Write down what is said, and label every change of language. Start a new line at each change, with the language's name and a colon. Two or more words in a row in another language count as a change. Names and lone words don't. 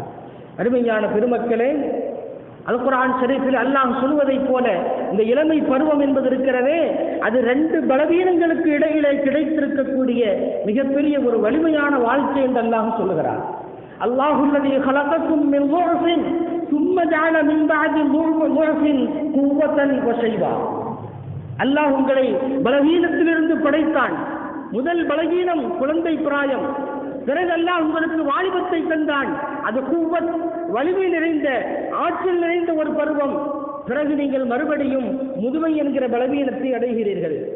Tamil: அருமையான பெருமக்களே, அல் குர்ஆன் ஷரீஃபில் அல்லாஹ் சொல்வதைப் போல இந்த இளமை பருவம் என்பது இருக்கிறதே, அது 2 பலவீனங்களுக்கு இடையிலே கிடைத்திருக்கக்கூடிய மிகப்பெரிய ஒரு வலிமையான வாழ்க்கை என்று அல்லாஹ் சொல்லுகிறார்.
Arabic: الله الذي خلقكم من ضعف ثم جعل من بعد ضعف قوة وشيبا.
Tamil: அல்லாஹ் உங்களை பலவீனத்திலிருந்து படைத்தான். முதல் பலவீனம் குழந்தை பிராயம், பிறகு அல்லாஹ் உங்களுக்கு வாலிபத்தை தந்தான், அது குவத், வலிமை நிறைந்த ஆற்றல் நிறைந்த ஒரு பருவம். பிறகு நீங்கள் மறுபடியும் முதுமை என்கிற பலவீனத்தை அடைகிறீர்கள்.